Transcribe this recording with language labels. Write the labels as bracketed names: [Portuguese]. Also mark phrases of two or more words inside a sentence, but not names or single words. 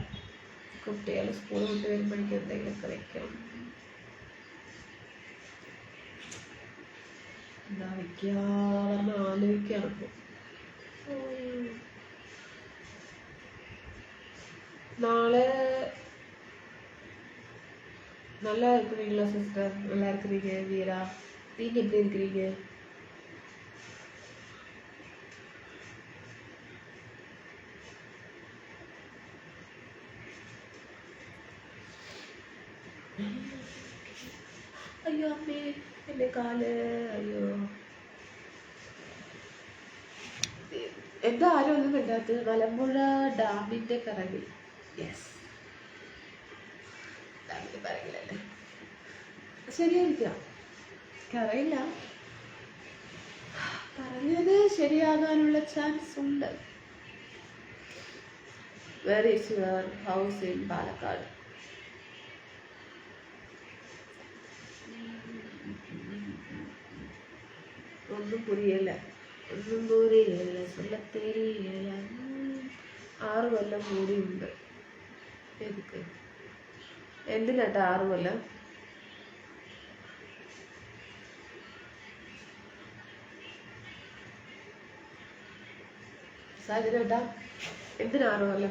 [Malayalam] കുട്ടികൾ സ്കൂൾ വിട്ട് വരുമ്പോഴേക്കും എന്തെങ്കിലുമൊക്കെ വെക്കണം. എന്താ വെക്കാന്ന് ആലോചിക്കുകയാണ് ഇപ്പോൾ. [Tamil] നാളെ நல்லா இருக்கிறீங்களா சிஸ்டர்? நல்லா இருக்கிறீங்க வீரா. நீங்கள் எப்படி இருக்கிறீங்க? [Malayalam] അയ്യോ അമ്മേ, എൻ്റെ കാല്. അയ്യോ, എന്താ ആരും ഒന്നും കണ്ടാത്തത്? മലമ്പുഴ ഡാമിൻ്റെ കറങ്ങിൽ. യെസ്, ഡാമിൻ്റെ പറകിലല്ലേ. ശരിയായിരിക്കാം, അറിയില്ല. പറഞ്ഞത് ശരിയാകാനുള്ള ചാൻസ് ഉണ്ട്. [English] Where is your house in Palakkad? [Tamil] ஒன்னும் புரியல்ல, சொல்ல தெரியல. [Malayalam] 6 കൊല്ലം കൂടിയുണ്ട്. എതുക്ക്? എന്തിനാട്ടാ 6 കൊല്ലം? സാഹചര്യേട്ടാ, എന്തിനാ 6 കൊല്ലം?